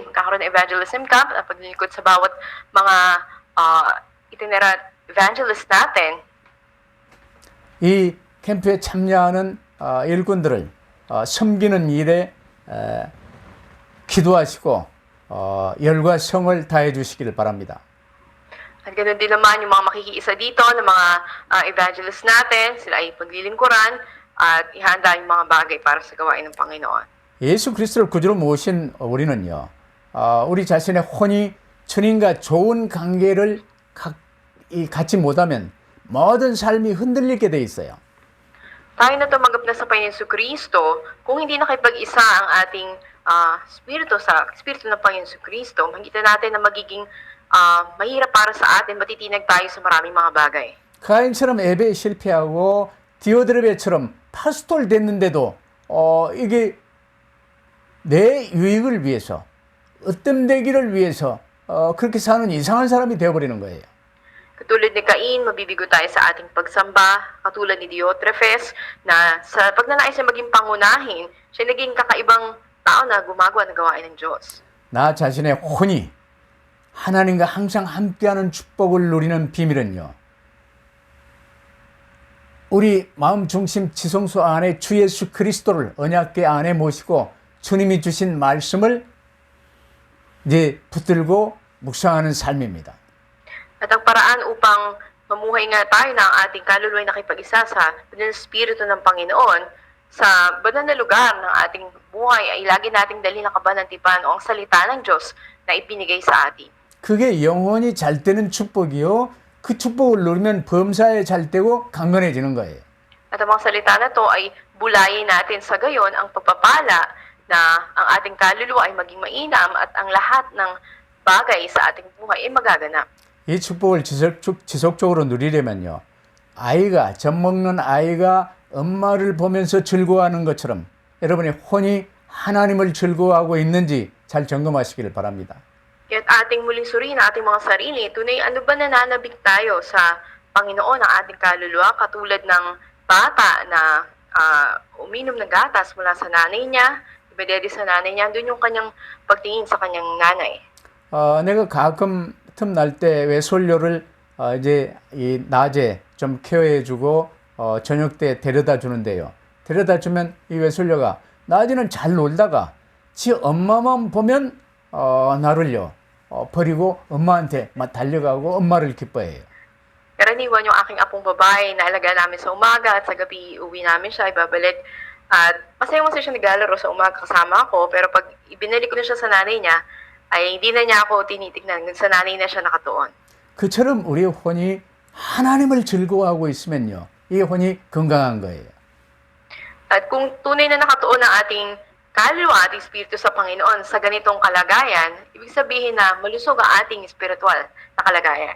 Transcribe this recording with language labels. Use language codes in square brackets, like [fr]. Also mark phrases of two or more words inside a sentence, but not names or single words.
[tl] Magkakaroon ng [en] evangelism camp [tl] at paglilingkod sa bawat mga [en] itinerant evangelist [tl] natin. [ko] 이 캠프에 참여하는 일꾼들을 섬기는 일에 기도하시고 열과 성을 다해 주시기를 바랍니다. [tl] At ganoon din naman yung mga makikiisa dito ng mga evangelist natin, sila ay paglilingkuran at ihanda yung mga bagay para sa gawain ng Panginoon. [ko] 예수 그리스도를 구주로 모신 우리는요, 우리 자신의 혼이 주님과 좋은 관계를 갖지 못하면 모든 삶이 흔들리게 돼 있어요. [tl] Tayo na tumanggap na sa Panginoon Jesucristo, kung hindi nakipag-isa ang ating spirito ng Panginoon Jesucristo, makikita natin na magiging mahirap para sa atin, matitinag tayo sa maraming mga bagay. [ko] 가인처럼 예배에 실패하고 디오드레베처럼 파스톨 됐는데도 이게 내 유익을 위해서, 으뜸되기를 위해서 그렇게 사는 이상한 사람이 되어버리는 거예요. [tl] Katulad ni Cain, mabibigo tayo sa ating pagsamba. Katulad ni Diotrephes, na sa pagnanais niya maging pangunahin, siya naging kakaibang tao na gumagawa ng gawain ng Diyos. [ko] 나 자신의 혼이 하나님과 항상 함께하는 축복을 누리는 비밀은요, 우리 마음 중심 지성소 안에 주 예수 그리스도를 언약궤 안에 모시고 주님이 주신 말씀을 이제 붙들고 묵상하는 삶입니다. [tl] At ang paraan upang mamuhay nga tayo ng ating kaluluwa'y nakipag-isa sa banal na Espiritu ng Panginoon, sa banal na lugar ng ating buhay ay lagi nating dalhin ang kabanatipan o ang salita ng Diyos na ipinigay sa atin. [ko] 그게 영원히 잘 되는 축복이요. 그 축복을 누리면 범사에 잘 되고 강건해지는 거예요. [tl] At ang mga salita na to ay bulayin natin sa gayon ang pagpapala na ang ating kaluluwa ay maging mainam at ang lahat ng bagay sa ating buhay ay magaganap. [ko] 이 축복을 지속적으로 누리려면요, 아이가, 젖 먹는 아이가 엄마를 보면서 즐거워하는 것처럼 여러분의 혼이 하나님을 즐거워하고 있는지 잘 점검하시기를 바랍니다. [tl] Kaya't ating muling suriin ang ating mga sarili, tunay ano ba nananabik tayo sa Panginoon ang ating kaluluwa, katulad ng bata na uminom ng gatas mula sa nanay niya, ibededi sa nanay niya, doon yung kanyang pagtingin sa kanyang nanay. [ko] 내가 가끔 틈날 때 외솔료를 이제 이 낮에 좀 케어해주고 저녁 때 데려다 주는데요. 데려다 주면 이 외솔료가 낮에는 잘 놀다가 지 엄마만 보면 나를요 버리고 엄마한테 막 달려가고 엄마를 기뻐해요. [tl] Karaniwan yung aking apong babae na alaga namin sa umaga at sa gabi uwi namin siya, ibabalik. At masayang siya naglalaro sa umaga kasama ako, pero pag ibinalik ko na siya sa nanay niya, ay hindi na niya ako tinitignan. Sa nanay na siya nakatuon. [ko] 그처럼 우리의 혼이 하나님을 즐거워하고 있으면요, 이 혼이 건강한 거예요. [tl] At kung tunay na nakatuon ang ating kaluluwa, ating espiritu sa Panginoon sa ganitong kalagayan, ibig sabihin na malusog ang ating espiritual na kalagayan.